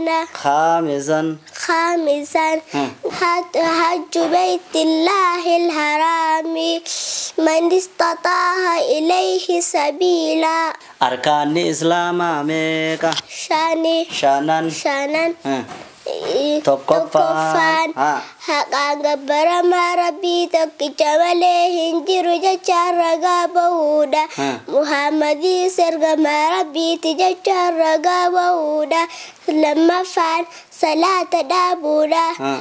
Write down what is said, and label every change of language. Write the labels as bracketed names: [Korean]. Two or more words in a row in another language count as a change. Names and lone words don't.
[Arabic] خامسا حج بيت الله الحرام من استطاع إليه سبيلا. أركان الإسلام [Oromo] ميكا شانان tokkoffaan haqaan gabbaramaa rabbii tokkicha malee hin jiru jechaan ragaa bahuudha. Muhammadii ergamaa rabbiiti jechaan ragaa bahuudha. Lammaffaan salaata dhaabuudha.